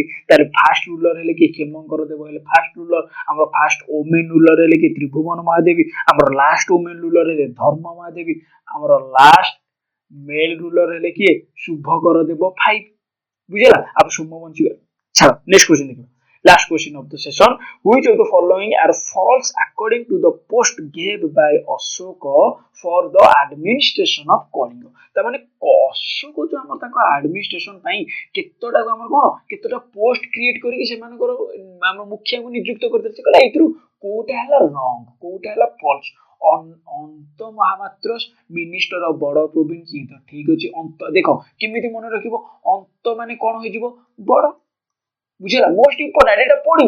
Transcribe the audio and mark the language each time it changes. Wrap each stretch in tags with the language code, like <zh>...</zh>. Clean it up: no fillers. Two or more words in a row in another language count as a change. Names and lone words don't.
<or>ତାହେଲେ</or> <en>first ruler</en> <or>ହେଲେ କିଏ କ୍ଷେମଙ୍କର ଦେବ ହେଲେ</or> <en>first ruler.</en> <or>ଆମର</or> <en>first women ruler</en> <or>ହେଲେ କିଏ ତ୍ରିଭୁବନ ମହାଦେବୀ। ଆମର</or> <en>last women ruler</en> <or>ହେଲେ ଧର୍ମ ମହାଦେବୀ। ଆମର</or> <en>last male ruler</en> <or>ହେଲେ କିଏ ଶୁଭକର ଦେବ 5 ବୁଝିଲା। ଆଉ ସୋମବଂଶୀ ଛାଡ଼</or> <en>next question ଦେଖିବା last question of the session which of the following are false according to the post gave by Ashoka for the administration of Kalinga।</en> <or>ତା ମାନେ ଅଶୋକ ଯୋଉ ଆମର ତାଙ୍କ ଆଡମିନିଷ୍ଟ୍ରେସନ ପାଇଁ କେତେଟାକୁ ଆମର କଣ କେତେଟା</or> <en>post create</en> <or>କରିକି ସେମାନଙ୍କର ଆମ ମୁଖିଆଙ୍କୁ ନିଯୁକ୍ତ କରିଦେଇছে କହିଲା ଏଇଥିରୁ କୋଉଟା ହେଲା ରଙ୍ଗ କୋଉଟା ହେଲା ଫଲସ। ଅନ୍ତ ମହାମାତ୍ର</or> <en>minister of</en> <or>ବଡ ପ୍ରୋଭିନ୍ସ ତ ଠିକ ଅଛି ଅନ୍ତ ଦେଖ କେମିତି ମନେ ରଖିବ ଅନ୍ତ ମାନେ କଣ ହେଇଯିବ ବଡ ବୁଝିଲା</or> <en>most important</en> <or>ଏଟା ପଡିବ।</or>